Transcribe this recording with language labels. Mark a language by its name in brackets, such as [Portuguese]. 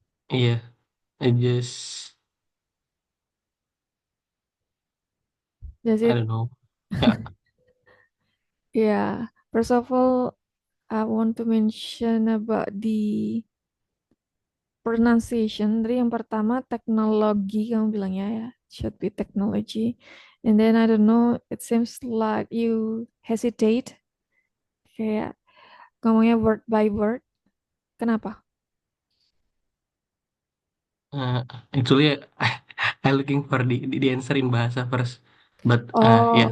[English] Yeah, I just Does I it? don't know. Yeah, Yeah. First of all, I want to mention about the pronunciation. [Indonesian] Tadi yang pertama teknologi kamu bilangnya ya. [English] Should be technology. And then I don't know, it seems like you hesitate [Indonesian] kayak ngomongnya [English] word by word. [Indonesian] Kenapa? [English] uh, actually I looking for the answer in bahasa first, but yeah,